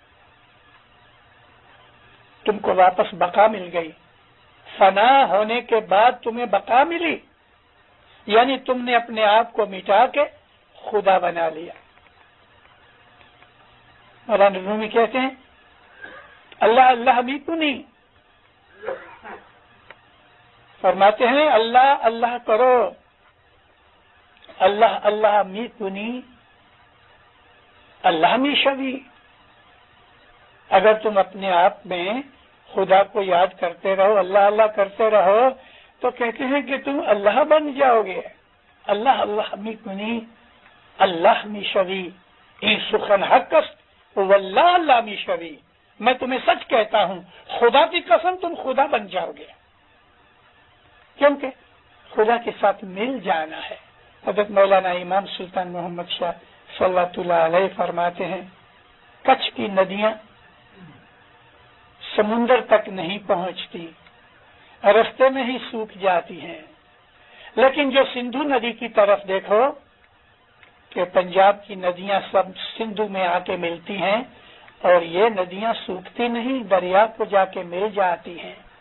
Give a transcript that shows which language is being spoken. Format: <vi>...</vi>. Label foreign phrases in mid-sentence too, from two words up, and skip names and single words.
<ur>تم کو واپس بقا مل گئی، فنا ہونے کے بعد تمہیں بقا ملی، یعنی تم نے اپنے آپ کو مٹا کے خدا بنا لیا۔ مولانا رومی کہتے ہیں اللہ اللہ بھی تو نہیں، فرماتے ہیں اللہ اللہ کرو،</ur> <fa>اللہ اللہ می کنی اللہ می شوی۔</fa> <ur>اگر تم اپنے آپ میں خدا کو یاد کرتے رہو، اللہ اللہ کرتے رہو، تو کہتے ہیں کہ تم اللہ بن جاؤ گے۔</ur> <fa>اللہ اللہ می کنی اللہ می شوی این سخن حق است واللہ اللہ می شوی۔</fa> <ur>میں تمہیں سچ کہتا ہوں، خدا کی قسم تم خدا بن جاؤ گے، کیونکہ خدا کے ساتھ مل جانا ہے۔ حضرت مولانا امام سلطان محمد شاہ</ur> <ar>صلی اللہ علیہ</ar> <ur>فرماتے ہیں کچھ کی ندیاں سمندر تک نہیں پہنچتی، رستے میں ہی سوکھ جاتی ہیں، لیکن جو سندھو ندی کی طرف دیکھو کہ پنجاب کی ندیاں سب سندھو میں آ کے ملتی ہیں، اور یہ ندیاں سوکھتی نہیں، دریا کو جا کے مل جاتی ہیں۔</ur>